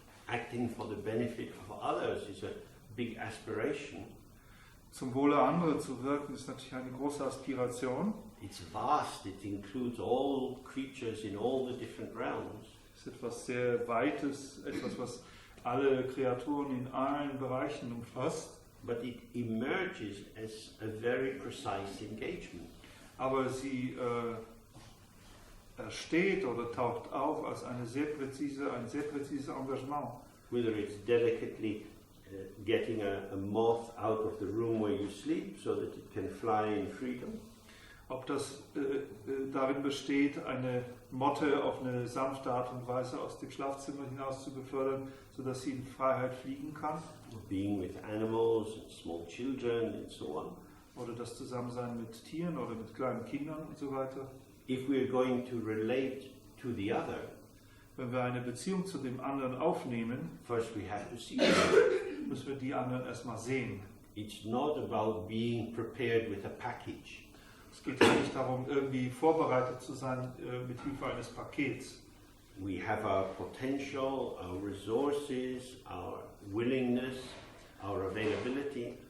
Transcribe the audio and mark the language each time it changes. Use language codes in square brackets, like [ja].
[en] Acting for the benefit of others is a big aspiration. [de] Zum Wohle anderer zu wirken, ist natürlich eine große Aspiration. [en] It's vast, it includes all creatures in all the different realms. [de] Es ist etwas sehr Weites, etwas, was alle Kreaturen in allen Bereichen umfasst. [en] But it emerges as a very precise engagement. [de] Aber sie steht oder taucht auf als ein sehr präzises Engagement. [en] Whether it's delicately getting a moth out of the room where you sleep so that it can fly in freedom. [de] Ob das darin besteht, eine Motte auf eine sanfte Art und Weise aus dem Schlafzimmer hinaus zu befördern, sodass sie in Freiheit fliegen kann. [en] Being with animals and small children and so on. [de] Oder das Zusammensein mit Tieren oder mit kleinen Kindern und so weiter. [en] If we're going to relate to the other, [de] wenn wir eine Beziehung zu dem anderen aufnehmen, [en] first we have to see them. [de] Müssen wir die anderen erstmal sehen. [en] It's not about being prepared with a package. [de] Es geht ja nicht darum, irgendwie vorbereitet zu sein mit Hilfe eines Pakets. [en] We have our potential, our resources, our willingness, our availability.